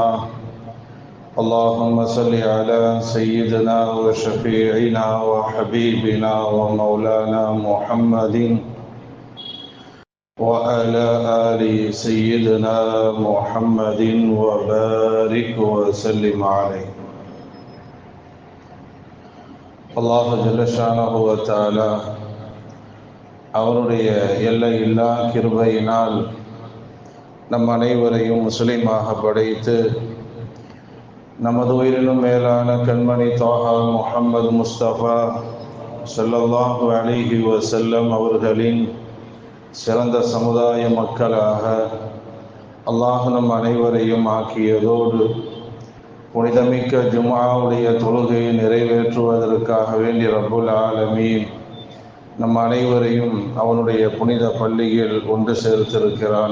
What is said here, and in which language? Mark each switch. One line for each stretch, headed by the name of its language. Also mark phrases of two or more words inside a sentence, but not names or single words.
Arabic: اللهم صل على سيدنا وشفيعنا وحبيبنا ومولانا محمد وعلى آل سيدنا محمد وبارك وسلم عليه. الله جل شأنه وتعالى
Tamil: அவருடைய எல்லையில்லா கிருபையினால் நம் அனைவரையும் முஸ்லிமாக படைத்து நமது உயிரினும் மேலான கண்மணி தாஹா முஹம்மது முஸ்தபா
Arabic: صلى الله عليه وسلم
Tamil: அவர்களின் சிறந்த சமுதாய மக்களாக அல்லாஹ் நம் அனைவரையும் ஆக்கியதோடு புனிதமிக்க ஜும்ஆவுடைய தொழுகையை நிறைவேற்றுவதற்காக வேண்டி
Arabic: رب العالمين
Tamil: நம் அனைவரையும் அவனுடைய புனித பள்ளியில் ஒன்று சேர்த்திருக்கிறான்.